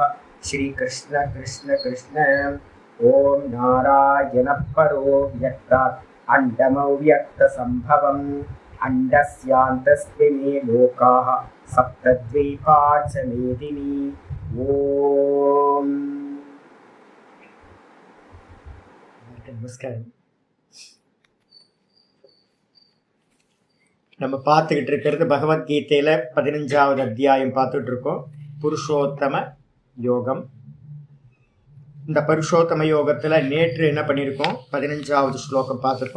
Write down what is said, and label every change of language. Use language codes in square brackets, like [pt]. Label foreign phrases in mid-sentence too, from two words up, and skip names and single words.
[sa] श्रीकृष्ण कृष्ण कृष्ण। ॐ नारायणः परो व्यक्तात् अण्डमव्यक्तसम्भवम् अण्डस्यान्तस्मिन् लोकाः सप्तद्वीपा च मेदिनी। [ta] ॐ நமஸ்காரம். நம்ம பார்த்துக்கிட்டு இருக்கிறது பகவத்கீதையில் 15வது அத்தியாயம் பார்த்துட்டு இருக்கோம், புருஷோத்தம யோகம். இந்த புருஷோத்தம யோகத்தில் நேற்று என்ன பண்ணியிருக்கோம், 15வது ஸ்லோகம் பார்த்துருக்கோம்.